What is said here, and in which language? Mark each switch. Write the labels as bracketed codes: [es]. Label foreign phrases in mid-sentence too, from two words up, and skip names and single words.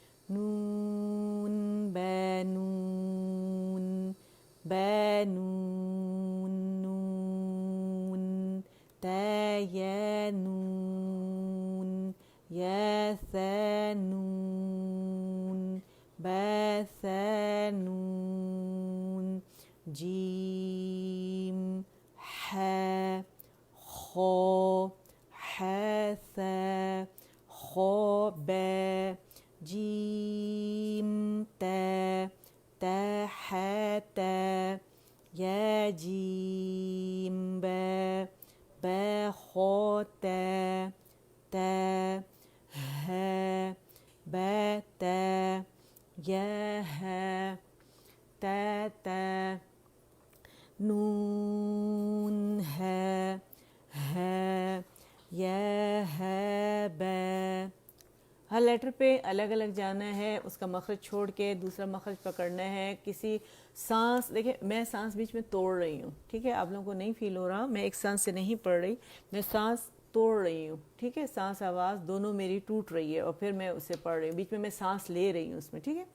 [ar] نون با نون با نون نون تا یا نون یا ثا نون با ثا نون جیم حا خا حا ثا خا با جیم تا تا حا تا یا جیم با با خا تا تا ها با تا یا ها تا تا نون ها ها یا ها با. [ur] ہر لیٹر پہ الگ الگ جانا ہے، اس کا مخرج چھوڑ کے دوسرا مخرج پکڑنا ہے. کسی سانس، دیکھیں میں سانس بیچ میں توڑ رہی ہوں، ٹھیک ہے، آپ لوگوں کو نہیں فیل ہو رہا، میں ایک سانس سے نہیں پڑھ رہی، میں سانس توڑ رہی ہوں، ٹھیک ہے، سانس آواز دونوں میری ٹوٹ رہی ہے اور پھر میں اسے پڑھ رہی ہوں، بیچ میں سانس لے رہی ہوں اس میں، ٹھیک ہے.